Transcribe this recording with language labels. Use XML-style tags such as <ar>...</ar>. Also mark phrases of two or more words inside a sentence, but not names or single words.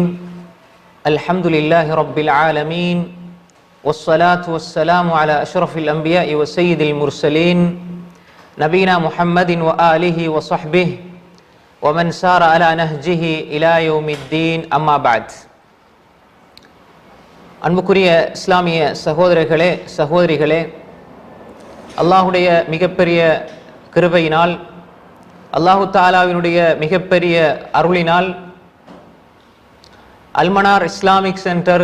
<ar>الحمد لله رب العالمين والصلاة والسلام على أشرف الأنبياء وسيد المرسلين نبينا محمد وآله وصحبه ومن سار على نهجه إلى يوم الدين أما بعد.</ar> <ta>அன்புக்குரிய இஸ்லாமிய சகோதரர்களே சகோதரிகளே, அல்லாஹுடைய மிகப்பெரிய கிருபையினால், அல்லாஹு தாலாவினுடைய மிகப்பெரிய அருளினால் அல்மனார் இஸ்லாமிக் சென்டர்</ta>